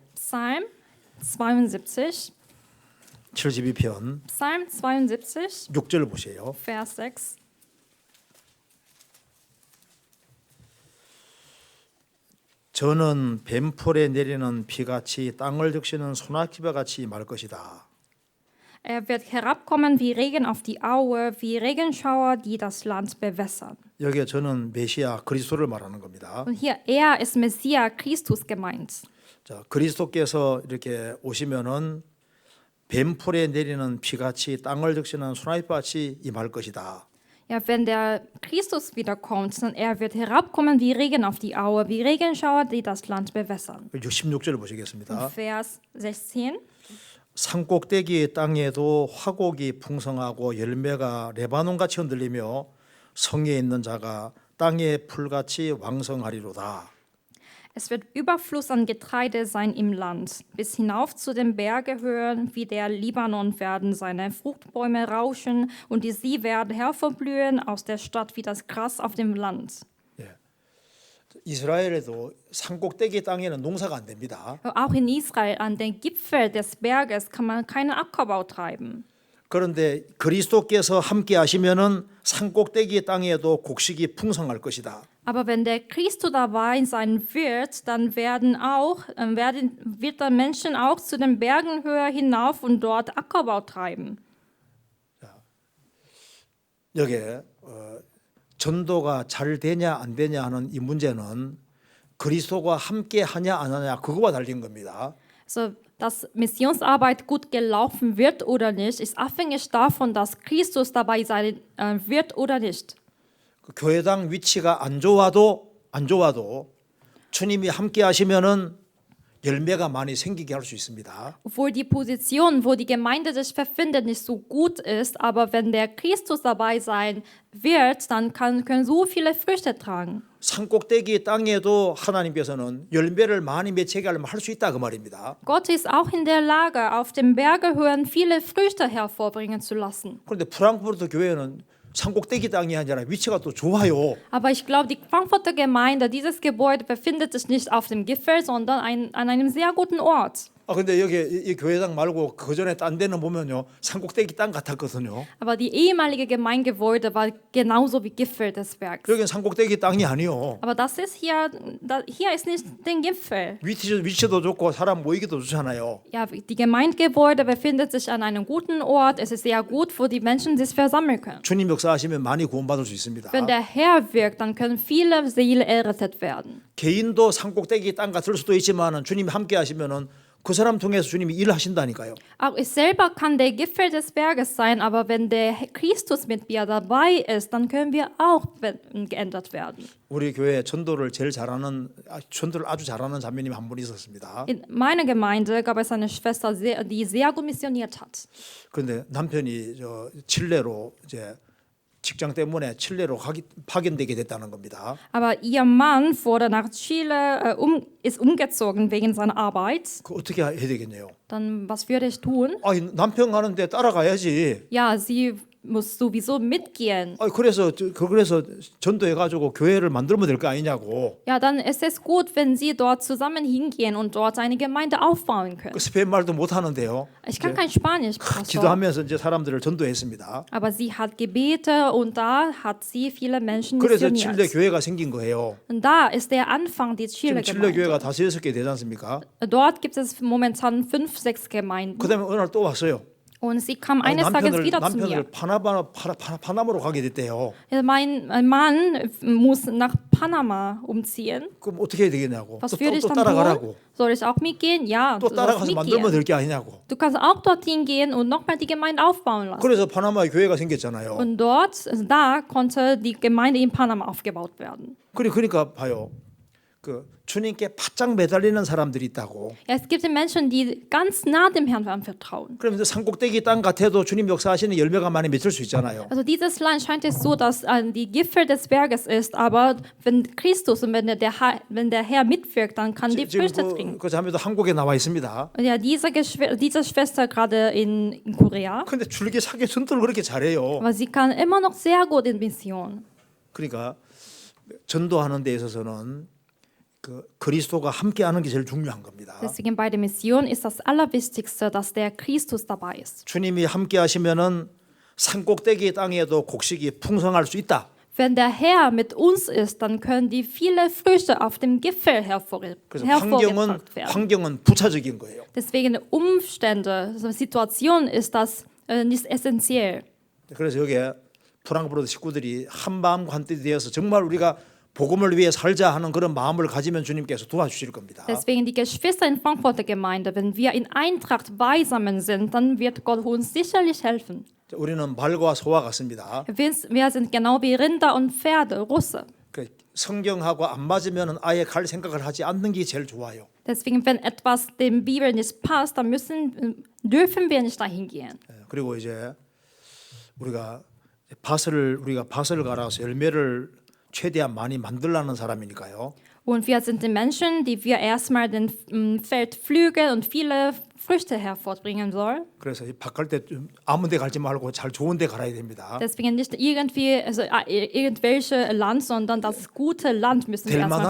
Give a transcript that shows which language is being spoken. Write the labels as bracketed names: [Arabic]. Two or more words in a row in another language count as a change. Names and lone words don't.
[German] Psalm 72. [Korean] 72편 [German] Psalm 72, [Korean] 6절 보세요. [German] Vers 6. [Korean] 저는 뱀풀에 내리는 비같이 땅을 적시는 소나기와 같이 말 것이다. [German] Er wird herabkommen wie Regen auf die Aue, wie Regenschauer, die das Land bewässern. [Korean] 여기에 저는 메시아 그리스도를 말하는 겁니다. [German] Und hier, er ist Messias, Christus gemeint. [Korean] 자, 그리스도께서 이렇게 오시면은 뱀풀에 내리는 비같이 땅을 적시는 소나기와 같이 임할 것이다. [German] Ja, wenn der Christus wiederkommt, dann er wird herabkommen wie Regen auf die Aue, wie Regenschauer, die das Land bewässern. [Korean] 16절 보시겠습니다. [German] Vers 16. [Korean] 산꼭대기 땅에도 화곡이 풍성하고 열매가 레바논같이 흔들리며 성에 있는 자가 땅의 풀같이 왕성하리로다. [German] Es wird Überfluss an Getreide sein im Land. Bis hinauf zu den Bergehöhen wie der Libanon werden seine Fruchtbäume rauschen und sie werden hervorblühen aus der Stadt wie das Gras auf dem Land. [Korean] 이스라엘에도 산꼭대기 땅에는 농사가 안 됩니다. [German] Auch in Israel an den Gipfel des Berges kann man keinen Ackerbau treiben. [Korean] 그런데 그리스도께서 함께 하시면은 산꼭대기 땅에도 곡식이 풍성할 것이다. [German] Aber wenn der Christus dabei sein wird, dann wird der Menschen auch zu den Bergen höher hinauf und dort Ackerbau treiben. [Korean] 여기에 전도가 잘 되냐 안 되냐 하는 이 문제는 그리스도가 함께 하냐 안 하냐 그거와 달린 겁니다. [German] Also, dass Missionsarbeit gut gelaufen wird oder nicht, ist abhängig davon, dass Christus dabei sein wird oder nicht. [Korean] 그 교회당 위치가 안 좋아도 주님이 함께 하시면은 열매가 많이 생기게 할 수 있습니다. [German] Obwohl die Position, wo die Gemeinde sich befindet, nicht so gut ist, aber wenn der Christus dabei sein wird, dann können so viele Früchte tragen. [Korean] 산꼭대기 땅에도 하나님께서는 열매를 많이 맺히게 하려면 할 수 있다 그 말입니다. [German] Gott ist auch in der Lage, auf dem Bergehöhen viele Früchte hervorbringen zu lassen. [Korean] 그런데 프랑크푸르트 교회는 산꼭대기 땅이 아니라 위치가 또 좋아요. [German] Aber ich glaube, die Frankfurter Gemeinde, dieses Gebäude befindet sich nicht auf dem Gipfel, sondern an einem sehr guten Ort. [Korean] 아 근데 여기 이 교회당 말고 그 전에 딴 데는 보면요 산꼭대기 땅 같았거든요. [German] Aber die ehemalige Gemeindegebäude war genauso wie Gipfel des Bergs. [Korean] 여기는 산꼭대기 땅이 a니요. [German] Aber das ist hier ist nicht der Gipfel. [Korean] 위치도 좋고 사람 모이기도 좋잖아요. [German] Ja, die Gemeindegebäude befindet sich an einem guten Ort. Es ist sehr gut, wo die Menschen sich versammeln können. [Korean] 주님 역사하시면 많이 구원받을 수 있습니다. [German] Wenn der Herr wirkt, dann können viele Seelen errettet werden. [Korean] 개인도 산꼭대기 땅 같을 수도 있지만은 주님이 함께 하시면은 그 사람 통해서 주님이 일을 하신다니까요. [German] Auch ich selber kann der Gipfel des Berges sein, aber wenn der Christus mit mir dabei ist, dann können wir auch geändert werden. [Korean] 우리 교회 전도를 아주 잘하는 자매님 한 분 있었습니다. [German] In meiner Gemeinde gab es eine Schwester, die sehr gut missioniert hat. [Korean] 그런데 남편이 칠레로 이제 직장 때문에 칠레로 파견되게 됐다는 겁니다. [German] Aber ihr Mann wurde nach Chile, ist umgezogen wegen seiner Arbeit. [Korean] 그 어떻게 해야 되겠네요? [German] Dann, was würde ich tun? [Korean] 남편 가는데 따라가야지. [German] Ja, sie muss sowieso mitgehen. [Korean] 그래서 전도해가지고 교회를 만들면 될 거 아니냐고. [German] Ja, dann ist es gut, wenn sie dort zusammen hingehen und dort eine Gemeinde aufbauen können. [Korean] 그 스페인 말도 못 하는데요. [German] Ich kann kein Spanisch, Pastor. [Korean] 기도하면서 이제 사람들을 전도했습니다. [German] Aber sie hat Gebete und da hat sie viele Menschen [Korean] 그래서 칠레 [German] missioniert. [Korean] 교회가 생긴 거예요. [German] Und da ist der Anfang die [Korean] 지금 칠레 [German] Chile-Gemeinde. [Korean] 교회가 5-6개 되지 않습니까? [German] Dort gibt es momentan 5, 6 Gemeinden. [Korean] 그다음에 어느 날 또 왔어요. [German] Und sie kam eines Tages wieder zu mir. [Korean] 남편을 파나마로 가게 됐대요. [German] Ja, mein Mann muss nach Panama umziehen. [Korean] 그럼 어떻게 해야 되겠냐고. [German] Was würde ich [Korean] 또 [German] dann [Korean] 따라가라고. [German] tun? Soll ich auch mitgehen? Ja, [Korean] 또 [German] du sollst [Korean] 따라가서 만들면 [German] mitgehen. [Korean] 될 게 아니냐고. [German] Du kannst auch dorthin gehen und nochmal die Gemeinde aufbauen lassen. [Korean] 그래서 파나마에 교회가 생겼잖아요. [German] Und da konnte die Gemeinde in Panama aufgebaut werden. [Korean] 그러니까 봐요. 그 주님께 바짝 매달리는 사람들이 있다고. [German] Ja, es gibt die Menschen, die ganz nah dem Herrn vertrauen. [Korean] 그러면 산꼭대기 땅 같아도 주님 역사하시는 열매가 많이 맺힐 수 있잖아요. [German] Also dieses Land scheint es so, dass die Gipfel des Berges ist, aber wenn Christus und wenn der Herr mitwirkt, dann kann die Früchte bringen. [Korean] 그 자매도 한국에 나와 있습니다. [German] Und ja, diese Schwester gerade in Korea, [Korean] 근데 줄기차게 전도를 그렇게 잘해요. [German] aber sie kann immer noch sehr gut in Mission. [Korean] 그러니까 전도하는 데 있어서는 그 그리스도가 함께하는 게 제일 중요한 겁니다. [German] Deswegen bei der Mission ist das Allerwichtigste, dass der Christus dabei ist. [Korean] 주님이 함께하시면은 산꼭대기 땅에도 곡식이 풍성할 수 있다. [German] Wenn der Herr mit uns ist, dann können die viele Früchte auf dem Gipfel [Korean] 그래서 [German] hervorgebracht werden. [Korean] 환경은 부차적인 거예요. [German] Deswegen Umstände, also Situation ist das nicht essentiell. [Korean] 그래서 여기에 프랑크푸르트 식구들이 한마음과 한뜻이 되어서 정말 우리가 복음을 위해 살자 하는 그런 마음을 가지면 주님께서 도와주실 겁니다. [German] Deswegen die Geschwister in Frankfurter Gemeinde, wenn wir in Eintracht beisammen sind, dann wird Gott uns sicherlich helfen. [Korean] 우리는 말과 소와 같습니다. [German] Wir sind genau wie Rinder und Pferde, Russe. [Korean] 그 성경하고 안 맞으면 아예 갈 생각을 하지 않는 게 제일 좋아요. [German] Deswegen, wenn etwas dem Bibel nicht passt, dann dürfen wir nicht dahin gehen. [Korean] 그리고 이제 우리가 밭을 갈아서 열매를 최대한 많이 만들라는 사람이니까요. [German] Und wir sind die Menschen, die wir erstmal den Feld pflügen und viele Früchte hervorbringen sollen. [Korean] 그래서 밭 갈 때 아무 데 갈지 말고 잘 좋은 데 갈아야 됩니다. [German] Deswegen nicht irgendwie, also irgendwelche Land, sondern das gute Land müssen wir [Korean] 될 [German] erstmal